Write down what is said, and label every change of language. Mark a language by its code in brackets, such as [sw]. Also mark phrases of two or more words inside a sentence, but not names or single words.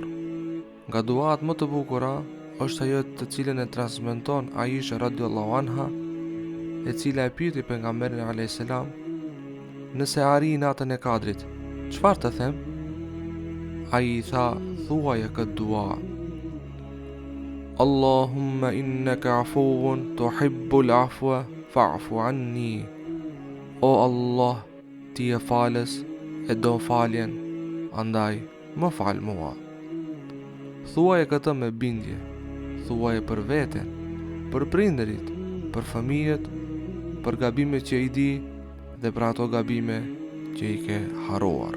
[sq] Nga duat më të bukura është ajo të cilën e transmeton Aisha [ar] رضي الله عنها, [sq] e cila e pyeti pejgamberin [ar] عليه السلام: [sq] nëse arri natën e Kadrit, çfarë të them? Ai i tha: thuaje këtë dua: [ar] اللهم إنك عفو تحب العفو فاعف عني. [sq] O Allah, ti je falës e do faljen, andaj më fal mua. Thuaje këtë me bindje. Thuaje për veten, për prindërit, për fëmijët, për gabimet që i di dhe për ato gabime që i ke harruar.